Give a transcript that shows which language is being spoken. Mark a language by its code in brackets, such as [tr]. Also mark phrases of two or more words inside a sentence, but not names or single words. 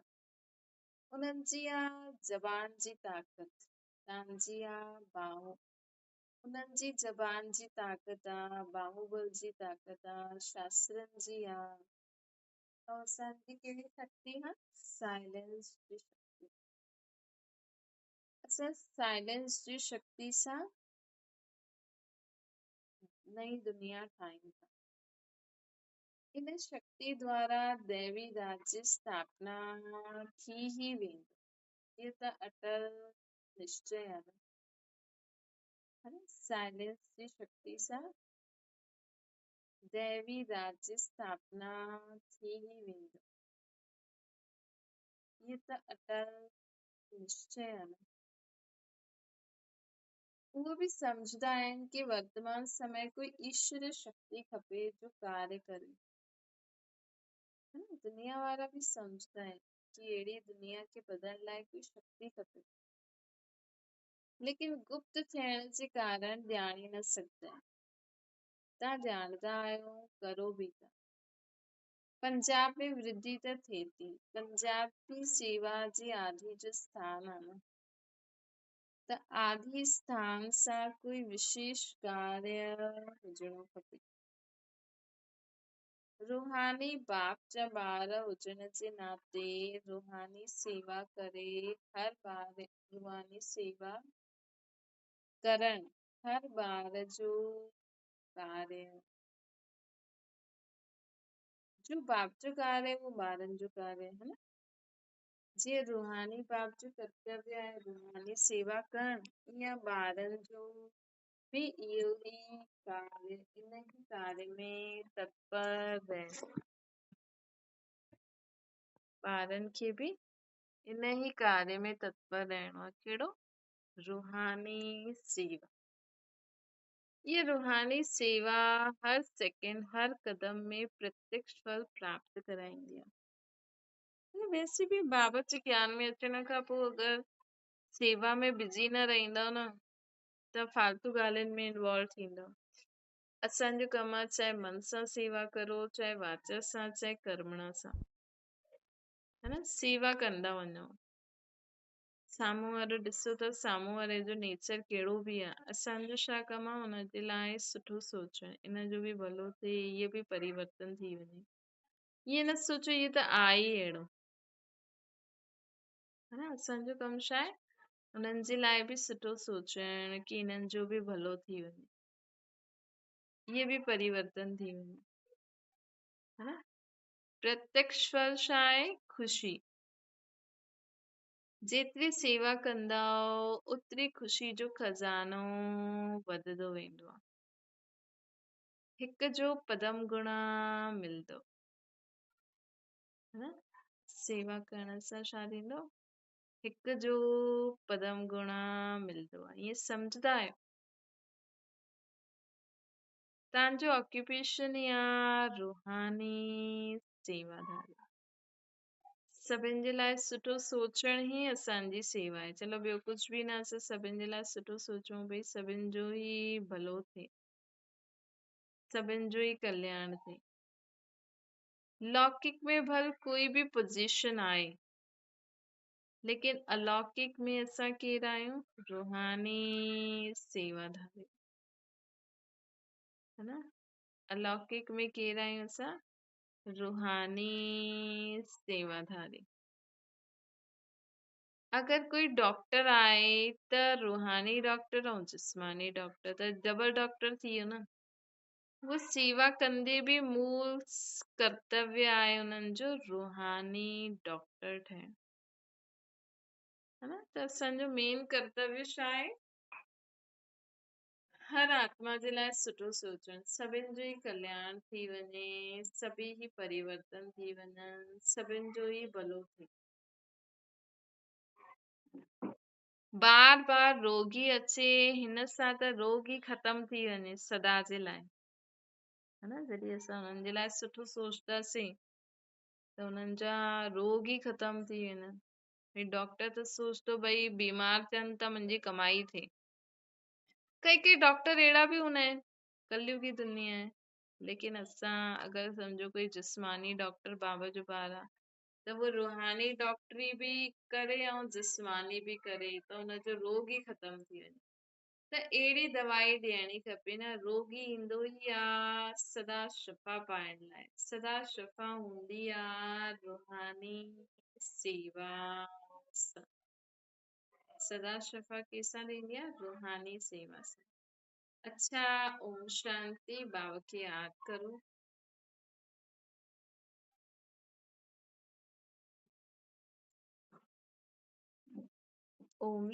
[sd] उन्हनि जी आहे ज़बान जी ताक़त, तव्हांजी आहे उन्हनि जी ज़बान जी ताक़त आहे, बाहुबल जी ताक़त आहे, शास्त्रनि जी आहे। और असांजी कहिड़ी शक्ति आहे? साइलेंस जी शक्ति। असां साइलेंस जी शक्ति सां नई दुनिया ठाहियूं था। इन शक्ति द्वारा दैवी राज्य स्थापना थी ही वेंदो। ये त अटल निश्चय आहे न। साइलेंस जी शक्ति सां दैवी राज्य स्थापना थी ही वेंदो। ये त अटल निश्चय आहे न। उहे बि सम्झंदा आहिनि कि वर्तमान समय कोई ईश्वर शक्ति खपे जो कार्य करे। दुनिया वारा भी समझदा आहिनि कि अहिड़ी दुनिया खे बदलण लाइ कोई शक्ति खपे, लेकिन गुप्त थियण जे कारण ॼाणे न सघंदा आहिनि। तव्हां ॼाणदा आहियो, करो बि था। पंजाब में वृद्धि त थिए थी। पंजाब बि सेवा जी आदि जो स्थान आहे न। त आदि स्थान सां कोई विशेष कार्य हुजणो खपे। रूहानी बाप जा ॿार हुजण जे नाते रूहानी सेवा करे हर ॿार रूहानी सेवा करण हर ॿार जो कार्य जो बाप जो कार्य है वो ॿारनि जो कार्य है न। जीअं रूहानी बाप जो कर्तव्य आहे रूहानी सेवा करण, ईअं ॿारनि जो भी इहो ई कार्य इन ही कार्य में तत्पर रहणो। ॿारनि खे भी इन ही कार्य में तत्पर रहणो आहे। कहिड़ो? रूहानी सेवा। ये रूहानी सेवा हर सेकंड हर कदम में प्रत्यक्ष फल प्राप्त कराईंदी आहे। वैसे भी बाबा जे ज्ञान में अचण खां पोइ अगरि सेवा में बिजी न रहंदव न त फालतू ॻाल्हियुनि में इन्वॉल्व थींदव। असांजो कमु आहे चाहे मन सां सेवा करो, चाहे वाचा सां, चाहे कर्मणा सां, है न। सेवा कंदा वञो। साम्हूं वारो ॾिसो त साम्हूं वारे जो नेचर कहिड़ो बि आहे, असांजो छा कमु आहे हुनजे लाइ सुठो सोचणु, इन जो बि भलो थिए, इहे बि परिवर्तन थी वञे। ईअं न सोचो इहो त आहे ई अहिड़ो, है न। असांजो कमु छा आहे? उन्हनि जे लाइ बि सुठो सोचणु कि इन्हनि जो बि भलो थी वञे, इहे बि परिवर्तन थी वञे, है न। प्रत्यक्ष फल छा आहे? ख़ुशी। जेतिरी सेवा कंदा ओतिरी ख़ुशी जो खज़ानो वधंदो वेंदो आहे। हिक जो पदम गुणा मिलंदो, है न। सेवा करण सां छा थींदो? हिक जो पदम गुणा मिलंदो आहे। ईअं सम्झंदा आहियो? तव्हांजो ऑक्यूपेशन ई आहे रूहानी सेवादारी। सभिनि जे लाइ सुठो सोचण ही असांजी सेवा आहे। चलो ॿियो कुझु बि न, असां सभिनि जे लाइ सुठो सोचूं भई सभिनि जो ई भलो थिए, सभिनि जो ई कल्याण थिए। लौकिक में भल कोई भी पोजीशन आहे, लेकिन अलौकिक में असां केरु आहियूं? रूहानी सेवाधारी, है न। अलौकिक में केरु आहियूं असां? रूहानी सेवाधारी। अगर कोई डॉक्टर आहे त रूहानी डॉक्टर ऐं जिस्मानी डॉक्टर त [en] double doctor [sd] थी वियो न। वो सेवा कंदे बि मूल कर्तव्य आहे उन्हनि जो रूहानी डॉक्टर ठहिण, है न। त असांजो मेन कर्तव्य छा आहे? हर आत्मा जे लाइ सुठो सोचणु, सभिनि जो ई कल्याण थी वञे, सभी ही परिवर्तन थी वञनि, सभिनि जो ई भलो थिए। बार बार रोगी अचे हिन सां त रोग ई ख़तम थी वञे सदा जे लाइ, है न। जॾहिं असां हुननि जे लाइ सुठो सोचंदासीं त हुननि जा रोग ई ख़तम थी वेंदा। भई डॉक्टर त सोचतो भई बीमार थियनि त मुंहिंजी कमाई थिए। कई डॉक्टर अहिड़ा बि हूंदा आहिनि, कलयुगी दुनिया आहे, लेकिन असां अगरि सम्झो कोई जिस्मानी डॉक्टर बाबा जो ॿार आहे त वो रूहानी डॉक्टरी भी करे ऐं जिस्मानी भी करे त हुनजो रोग ई ख़तम थी वञे त अहिड़ी दवाई ॾियणी खपे न रोगी ईंदो ई आहे सदा शिफ़ा पाइण लाइ सदा शिफ़ा हूंदी आहे रूहानी सेवा सां सदा शिफ़ा कंहिंसां ॾींदी आहे रूहानी सेवा सां अच्छा ओम शांति बाबा खे याद करो ओम